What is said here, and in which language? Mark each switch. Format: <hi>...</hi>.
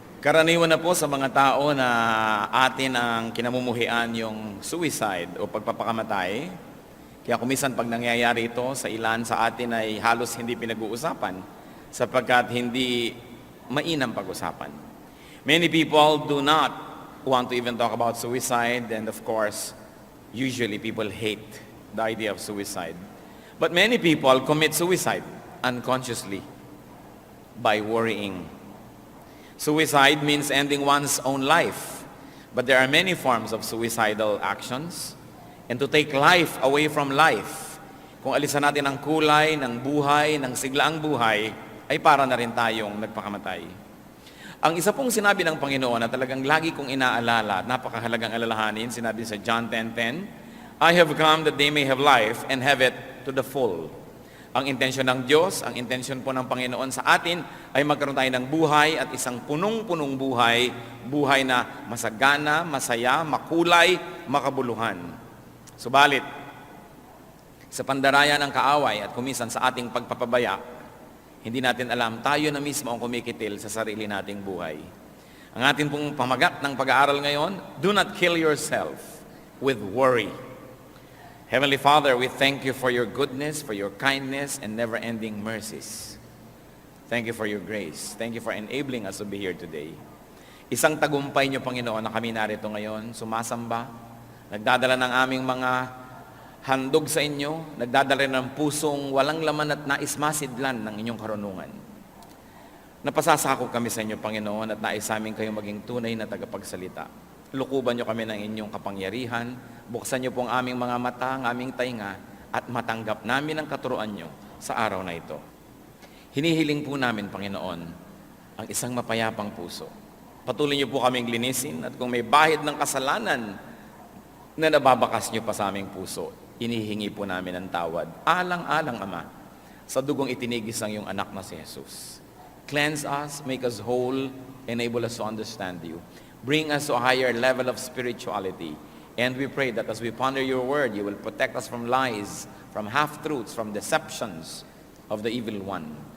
<tl>Karaniwan na po sa mga tao na atin ang kinamumuhian yung suicide o pagpapakamatay. Kaya kumisan pag nangyayari ito sa ilan sa atin ay halos hindi pinag-uusapan sapagkat hindi mainam pag-usapan.</tl> <en>Many people do not want to even talk about suicide, and of course, usually people hate the idea of suicide. But many people commit suicide unconsciously by worrying. Suicide means ending one's own life. But there are many forms of suicidal actions. And to take life away from life,</en> <tl>kung alisan natin ang kulay ng buhay, ng siglaang buhay, ay para na rin tayong nagpakamatay. Ang isa pong sinabi ng Panginoon na talagang lagi kong inaalala at napakahalagang alalahanin, sinabi sa John 10:10,</tl> <en>I have come that they may have life and have it to the full.</en> <tl>Ang intensyon ng Diyos, ang intensyon po ng Panginoon sa atin ay magkaroon tayo ng buhay at isang punong-punong buhay, buhay na masagana, masaya, makulay, makabuluhan. Subalit, sa pandaraya ng kaaway at kumisan sa ating pagpapabaya, hindi natin alam, tayo na mismo ang kumikitil sa sarili nating buhay. Ang ating pong pamagat ng pag-aaral ngayon,</tl> <en>do not kill yourself with worry. Heavenly Father, we thank you for your goodness, for your kindness, and never-ending mercies. Thank you for your grace. Thank you for enabling us to be here today.</en> <tl>Isang tagumpay niyo, Panginoon, na kami narito ngayon, sumasamba, nagdadala ng aming mga handog sa inyo, nagdadala ng pusong walang laman at nais masidlan ng inyong karunungan. Napasasakop kami sa inyo, Panginoon, at nais amin kayong maging tunay na tagapagsalita. Lukuban niyo kami ng inyong kapangyarihan, buksan niyo po ang aming mga mata, ang aming tainga, at matanggap namin ang katuruan niyo sa araw na ito. Hinihiling po namin, Panginoon, ang isang mapayapang puso. Patuloy niyo po kaming linisin, at kung may bahid ng kasalanan na nababakas niyo pa sa aming puso, inihingi po namin ang tawad. Alang-alang, Ama, sa dugong itinigis ng iyong anak na si Jesus.</tl> <en>Cleanse us, make us whole, enable us to understand you. Bring us to a higher level of spirituality. And we pray that as we ponder your word, you will protect us from lies, from half-truths, from deceptions of the evil one.</en>